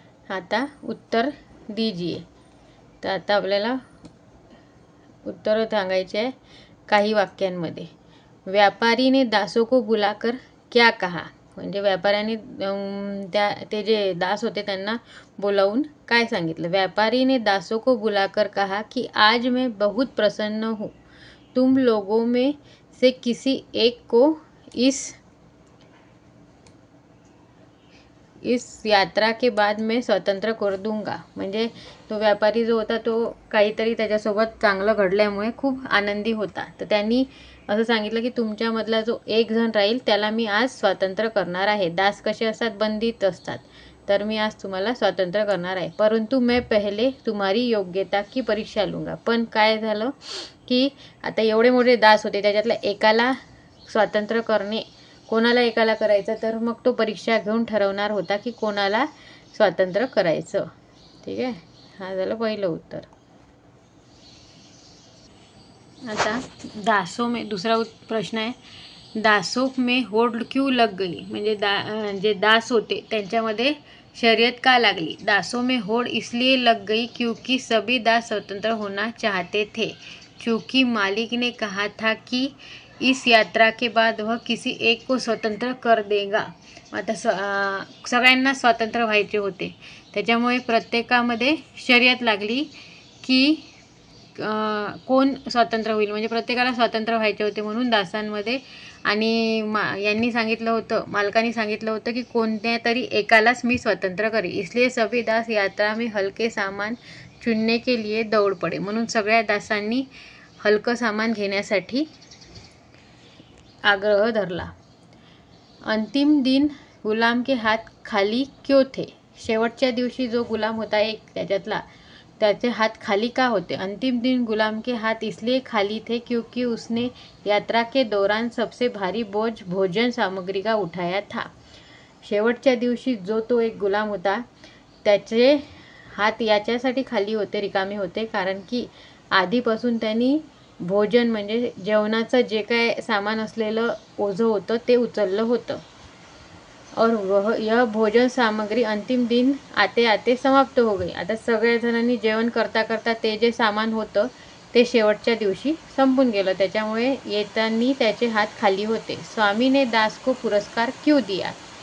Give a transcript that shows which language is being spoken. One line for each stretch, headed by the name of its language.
Marathi: आता
Hindi: उत्तर दीजिए.
Marathi: तर आता आपल्याला उत्तर सांगायचे आहे काही वाक्यांमध्ये.
Hindi: व्यापारी ने दासों को बुलाकर क्या कहा
Marathi: म्हणजे व्यापाऱ्याने ते जे दास होते त्यांना बोलावून काय सांगितलं.
Hindi: व्यापारी ने दासों को बुलाकर कहा कि आज मैं बहुत प्रसन्न हूँ. तुम लोगों में से किसी एक को इस यात्रा के बाद मैं स्वतंत्र कर दूंगा.
Marathi: म्हणजे तो व्यापारी जो होता तो काहीतरी त्याच्यासोबत चांगलं घडल्यामुळे खूप आनंदी होता. तर त्यांनी असं सांगितलं की तुमच्यामधला जो एक जण राहील त्याला मी आज स्वातंत्र्य करणार आहे. दास कसे असतात, बंदित असतात. तर मी आज तुम्हाला स्वातंत्र्य करणार आहे.
Hindi: परंतु मैं पहले तुम्हारी योग्यता की परीक्षा लूंगा.
Marathi: पण काय झालं की आता एवढे मोठे दास होते, त्याच्यातल्या एकाला स्वातंत्र्य करणे, कोणाला एकाला करायचं, तर मग तो परीक्षा घेऊन ठरवणार होता की कोणाला स्वातंत्र्य करायचं. ठीक आहे. हा झालं पहिलं उत्तर. आता दासों में दुसरा प्रश्न आहे.
Hindi: दासों में होड क्यों लग गई
Marathi: म्हणजे जे दास होते त्यांच्यामध्ये शर्यत का लागली.
Hindi: दासों में होड़ इसलिए लग गई क्योंकि सभी दास स्वतंत्र होना चाहते थे. क्योंकि मालिक ने कहा था कि इस यात्रा के बाद वह किसी एक को स्वतंत्र कर देगा.
Marathi: आता सगळ्यांना स्वातंत्र्य व्हायचे होते, त्याच्यामुळे प्रत्येकामध्ये शर्यत लागली की कोण स्वतंत्र होईल. म्हणजे प्रत्येकाला स्वातंत्र्य व्हायचे होते म्हणून दासांमध्ये. आणि यांनी सांगितलं होतं, मालकाने सांगितलं होतं की कोणत्या तरी एकालाच मी स्वतंत्र करेन.
Hindi: इसलिए सभी दास यात्रा में हलके सामान चुनने के लिए दौड़ पडे.
Marathi: म्हणून सगळ्या दासांनी हलकं सामान घेण्यासाठी आग्रह धरला.
Hindi: अंतिम दिन गुलाम के हाथ खाली क्यों थे.
Marathi: शेवटच्या दिवशी जो गुलाम होता एक त्याच्यातला, त्याचे हात खाली का होते.
Hindi: अंतिम दिन गुलाम के हाथ इसलिए खाली थे क्योंकि उसने यात्रा के दौरान सबसे भारी बोझ भोजन सामग्री का उठाया था.
Marathi: शेवटच्या दिवशी जो तो एक गुलाम होता त्याचे हात याच्यासाठी खाली होते, रिकामे होते, कारण की आधीपासून त्यांनी भोजन म्हणजे जेवणाचं जे काय सामान असलेलं ओझं होतं ते उचललं होतं.
Hindi: और यह भोजन सामग्री अंतिम दिन आते आते समाप्त हो गई.
Marathi: आता सगळ्या जणांनी जेवण करता करता ते जे सामान होतं ते शेवटच्या दिवशी संपून गेलं, त्याच्यामुळे येताना त्याचे हात खाली होते.
Hindi: स्वामी ने दास को पुरस्कार क्यों दिया.